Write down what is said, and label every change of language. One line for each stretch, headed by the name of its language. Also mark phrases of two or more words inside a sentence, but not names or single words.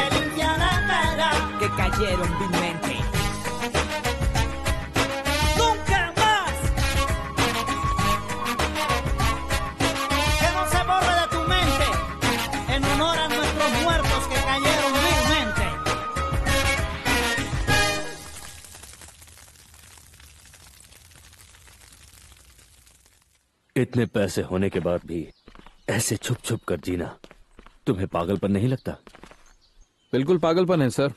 Spanish: se limpia la cara, que cayeron vilmente. ¡Nunca más! Que no se borre de tu mente, en honor a nuestros muertos que cayeron vilmente.
Hindi: इतने पैसे होने के बाद भी ऐसे छुप छुप कर जीना तुम्हें पागलपन नहीं लगता? बिल्कुल पागलपन है सर।